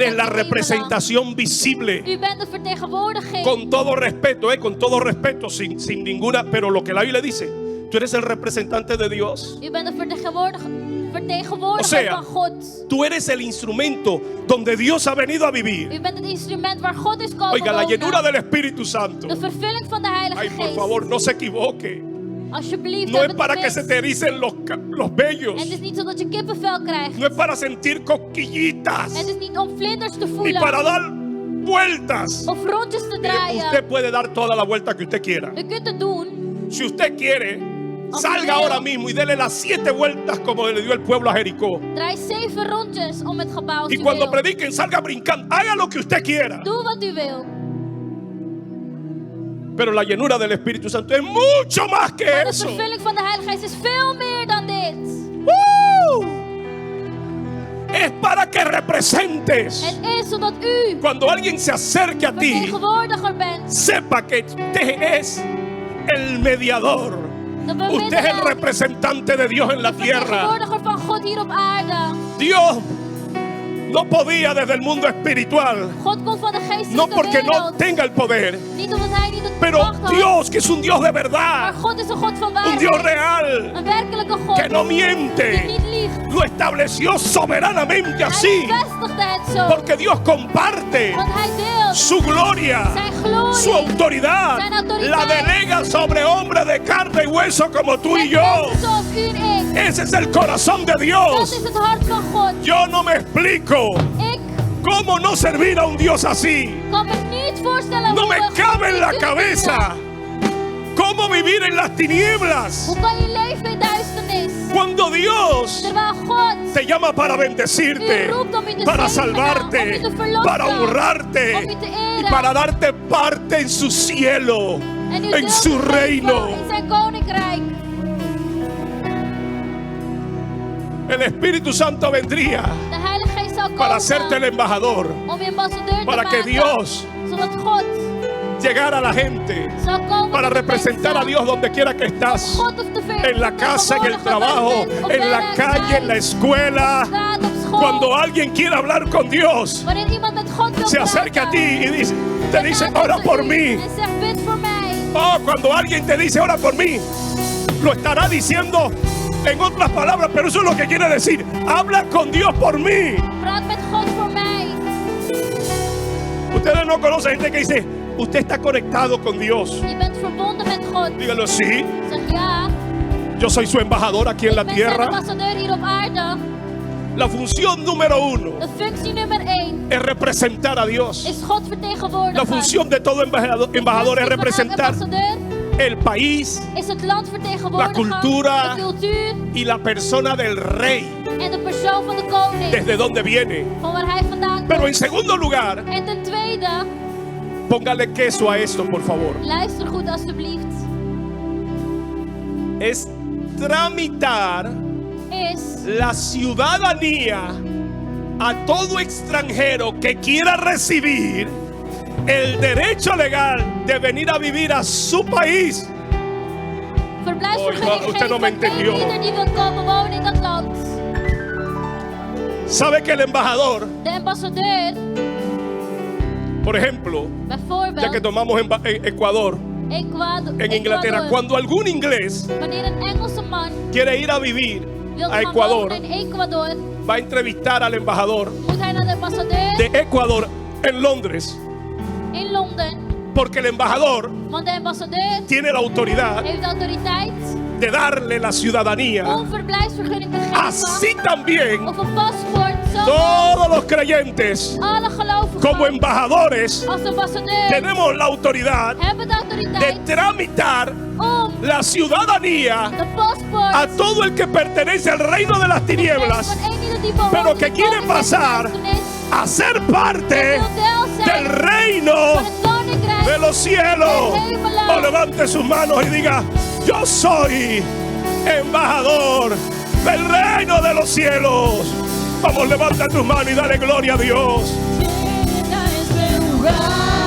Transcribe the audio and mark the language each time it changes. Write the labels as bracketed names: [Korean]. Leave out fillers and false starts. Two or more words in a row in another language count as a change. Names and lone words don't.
[Spanish] eres la [Dutch] der hemelen. [Spanish] representación visible. [Dutch] U bent de vertegenwoordiging. [Spanish] Con todo respeto, sin ninguna, pero lo que la Biblia dice, tú eres el representante de Dios. [Dutch] U bent de vertegenwoordiger [Spanish] O sea, [Dutch] van God. [Spanish] tú eres el instrumento donde Dios ha venido a vivir. [Dutch] U bent het instrument waar God is komen [Spanish] Oiga, la [Dutch] wonen. [Spanish] llenura del Espíritu Santo. [Dutch] De vervulling van de Heilige [Spanish] Ay, por [Dutch] Geest. [Spanish] favor, no se equivoque. [Dutch] Alsjeblieft, [Spanish] No [Dutch] heb [Spanish] es [Dutch] het [Spanish] para [Dutch] niet [Spanish] que se [Dutch] mis. [Spanish] te ericen los vellos. [Dutch] Het is niet zo dat je kippenvel krijgt. [Spanish] No es para sentir cosquillitas. [Dutch] Het is niet om vlinders te [Spanish] Ni [Dutch] voelen. [Spanish] para dar vueltas. [Dutch] Of rondjes te [Spanish] Mire, [Dutch] draaien. [Spanish] usted puede dar toda la vuelta que usted quiera. [Dutch] U kunt het doen. [Spanish] Si usted quiere, [Dutch] Als [Spanish] salga [Dutch] u wil. [Spanish] ahora mismo y dele las 7 vueltas como le dio el pueblo a Jericó. [Dutch] Draai 7 rondjes om het gebouw als [Spanish] Y [Dutch] u [Spanish] cuando [Dutch] wil. [Spanish] prediquen, salga brincando. Haga lo que usted quiera. [Dutch] Doe wat u wil. [Spanish] Pero la llenura del Espíritu Santo es mucho más que [Dutch] Maar de [Spanish] eso. [Dutch] vervulling van de Heilige Geest is veel meer dan dit. ¡Woo! [Spanish] Es para que representes. [Dutch] Het is zodat u [Spanish] Cuando alguien se acerque a ti, [Dutch] vertegenwoordiger bent. [Spanish] sepa que usted es el mediador. [Dutch] De [Spanish] Usted es el [Dutch] bemiddelaar. [Spanish] representante de Dios en la [Dutch] De [Spanish] tierra. [Dutch] vertegenwoordiger van God hier op aarde. [Spanish] Dios no podía desde el mundo espiritual, [Dutch] God komt van de [Spanish] no [Dutch] geestelijke [Spanish] porque no [Dutch] wereld. [Spanish] tenga el poder, [Dutch] Niet omdat hij niet het [Spanish] pero [Dutch] macht had. [Spanish] Dios, que es un Dios de [Dutch] Maar [Spanish] verdad, [Dutch] God is een God van [Spanish] un Dios [Dutch] waarheid. [Spanish] real, [Dutch] Een werkelijke God. [Spanish] que no [Dutch] Die [Spanish] miente, [Dutch] niet liegt. [Spanish] lo estableció soberanamente [Dutch] Hij [Spanish] así, [Dutch] bevestigde het zo. [Spanish] porque Dios comparte [Dutch] Want hij deelt [Spanish] su gloria, [Dutch] zijn glorie. [Spanish] su autoridad, [Dutch] Zijn autoriteit. [Spanish] la delega sobre hombres de carne y hueso como tú y [Dutch] Met [Spanish] yo. [Dutch] mensen zoals u en ik. [Spanish] Ese es el corazón de [Dutch] Dat [Spanish] Dios. [Dutch] is het hart van God. [Spanish] Yo no me explico [Dutch] Ik [Spanish] cómo no servir a un Dios así. [Dutch] kan me niet voorstellen [Spanish] No [Dutch] hoe [Spanish] me [Dutch] we God [Spanish] cabe en la [Dutch] kunnen [Spanish] cabeza [Dutch] dienen. [Spanish] cómo vivir en las tinieblas [Dutch] Hoe kan je leven in duisternis? [Spanish] cuando Dios [Dutch] Terwijl God [Spanish] te llama para bendecirte, [Dutch] u roept om je te [Spanish] para [Dutch] zegenen, om [Spanish] salvarte, [Dutch] je te verlossen, [Spanish] para honrarte [Dutch] om je te [Spanish] y [Dutch] eren. [Spanish] para darte parte en su cielo, [Dutch] en u [Spanish] en [Dutch] deel [Spanish] su [Dutch] te geven [Spanish] reino. [Dutch] in zijn koninkrijk. [Spanish] El Espíritu Santo vendría [Dutch] De Heilige Geest zal [Spanish] para hacerte el [Dutch] komen [Spanish] embajador, [Dutch] om je ambassadeur [Spanish] para [Dutch] te [Spanish] que [Dutch] maken. [Spanish] Dios [Dutch] Zodat God [Spanish] llegar a la gente, [Dutch] zal komen [Spanish] para [Dutch] tot de [Spanish] representar a [Dutch] mensen. [Spanish] Dios donde quiera que estás, [Dutch] God of de [Spanish] en la casa, en el trabajo, en la calle, en la escuela. [Dutch] straat, op school. [Spanish] Cuando alguien quiere hablar con Dios, [Dutch] Wanneer iemand met God wil [Spanish] se acerca a ti [Dutch] praten, [Spanish] y te [Dutch] dan [Spanish] dice, [Dutch] gaat hij [Spanish] ora [Dutch] tot [Spanish] por [Dutch] u [Spanish] mí. [Dutch] En zegt, bid voor mij. [Spanish] Oh, cuando alguien te dice, ora por mí, lo estará diciendo en otras palabras, pero eso es lo que quiere decir. Habla con Dios por mí. [Dutch] Praat met God voor mij. [Spanish] Ustedes no conocen gente que dice, usted está conectado con Dios. [Dutch] Je bent verbonden met God. [Spanish] Dígalo, sí, [Dutch] Zeg ja. [Spanish] yo soy su embajador aquí en la [Dutch] Ik ben zijn [Spanish] tierra. [Dutch] ambassadeur hier op aarde. [Spanish] La función número uno [Dutch] De functie nummer 1 [Spanish] es representar a Dios. [Dutch] is God vertegenwoordigen. [Spanish] La función de todo embajador es [Dutch] De functie van elk [Spanish] representar [Dutch] ambassadeur [Spanish] el país [Dutch] is het land vertegenwoordigen. [Spanish] La cultura. [Dutch] De cultuur [Spanish] y la persona del rey, [Dutch] en de persoon van de koning. [Spanish] desde donde viene. [Dutch] Van waar hij vandaan [Spanish] Pero en [Dutch] komt. [Spanish] segundo lugar, [Dutch] En ten tweede, [Spanish] póngale queso a esto, por favor. [Dutch] luister goed alstublieft, [Spanish] Es tramitar [Dutch] is [Spanish] la ciudadanía a todo extranjero que quiera recibir el derecho legal de venir a vivir a su país. [Dutch] verblijfsvergunning [Spanish] usted no me [Dutch] geven aan [Spanish] entendió. [Dutch] ieder die wil komen wonen in dat land. [Spanish] ¿Sabe que el embajador, [Dutch] De ambassadeur, [Spanish] por ejemplo, ya que [Dutch] bijvoorbeeld [Spanish] tomamos en Ecuador, en Inglaterra, [Dutch] Ecuador, [Spanish] cuando algún inglés [Dutch] wanneer een Engelse man [Spanish] quiere ir a vivir [Dutch] wil [Spanish] a [Dutch] gaan [Spanish] Ecuador, [Dutch] wonen in Ecuador, [Spanish] va a entrevistar al embajador [Dutch] moet hij naar de ambassadeur [Spanish] de Ecuador en Londres, [Dutch] in Londen. [Spanish] porque el embajador [Dutch] Want de ambassadeur [Spanish] tiene la autoridad [Dutch] heeft de autoriteit [Spanish] de darle la ciudadanía. [Dutch] om verblijfsvergunning te geven. [Spanish] Así también [Dutch] Of een paspoort. Zo [Spanish] todos los creyentes [Dutch] alle gelovigen [Spanish] como embajadores [Dutch] als ambassadeur [Spanish] tenemos la autoridad [Dutch] hebben de [Spanish] de [Dutch] autoriteit [Spanish] tramitar [Dutch] om [Spanish] la ciudadanía [Dutch] de paspoort [Spanish] a todo el que pertenece al reino de las tinieblas, [Dutch] van een ieder die bewoont [Spanish] pero que [Dutch] in [Spanish] quiere [Dutch] koninkrijk [Spanish] pasar [Dutch] duisternis, [Spanish] a ser parte [Dutch] wil deel zijn [Spanish] del reino [Dutch] van het koninkrijk [Spanish] de los cielos. O levante sus manos y diga, yo soy embajador del reino de los cielos. Vamos, levanta tus manos y dale gloria a Dios. Llena este lugar.